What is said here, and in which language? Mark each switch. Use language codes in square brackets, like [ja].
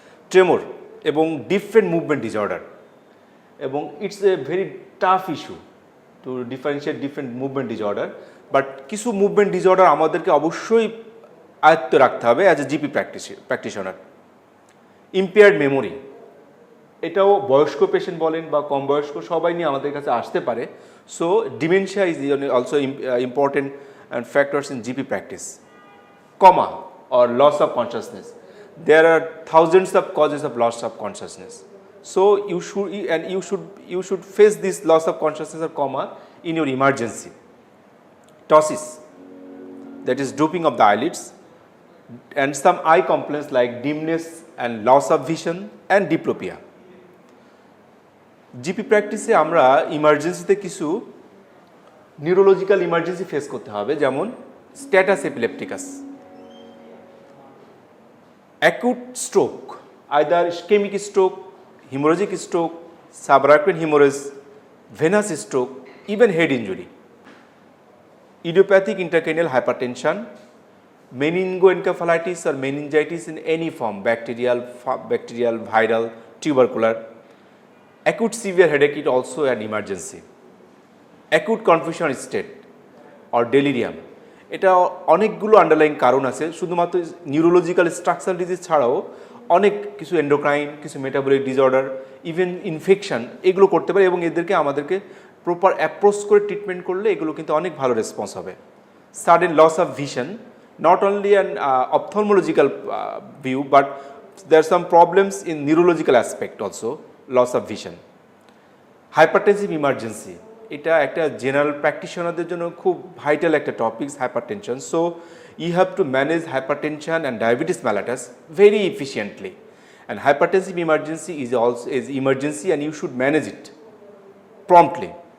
[en] tremor এবং different movement disorder, এবং it's a very tough issue to differentiate different movement disorder, but [bn] কিছু movement disorder আমাদেরকে অবশ্যই আয়ত্ত রাখতে হবে [en] As a GP practitioner. [bn] Impaired memory, এটাও বয়স্ক পেশেন্ট বলেন বা কম বয়স্ক সবাই নিয়ে আমাদের কাছে আসতে পারে। [en] So dementia is also important factors in GP practice. Coma or loss of consciousness. There are thousands of causes of loss of consciousness. So you should face this loss of consciousness or coma in your emergency. Ptosis, that is drooping of the eyelids, and some eye complaints like dimness and loss of vision and diplopia. [bn] GP প্র্যাকটিসে আমরা ইমার্জেন্সিতে কিছু neurological emergency face করতে হবে, যেমন status epilepticus, [en] acute stroke, either ischemic stroke, hemorrhagic stroke, subarachnoid hemorrhage, venous stroke, even head injury, idiopathic intracranial hypertension, meningoencephalitis or meningitis in any form, bacterial, viral, tubercular, acute severe headache is also an emergency, acute confusion state or delirium. [bn] এটা অনেকগুলো underline কারণ আছে, শুধুমাত্র neurological structural disease ছাড়াও অনেক কিছু endocrine, কিছু metabolic disorder, even infection এগুলো করতে পারে এবং এদেরকে আমাদেরকে প্রপার অ্যাপ্রোচ করে ট্রিটমেন্ট করলে এগুলো কিন্তু অনেক ভালো রেসপন্স হবে। [en] Sudden loss of vision, not only an ophthalmological view but there some problems in neurological aspect also, loss of vision. [bn] Hypertensive emergency, এটা একটা জেনারেল প্র্যাকটিশনারদের জন্য খুব ভাইটাল একটা topics, hypertension. [en] So you have to manage hypertension and diabetes mellitus very efficiently, and hypertensive emergency is also is emergency and you should manage it promptly.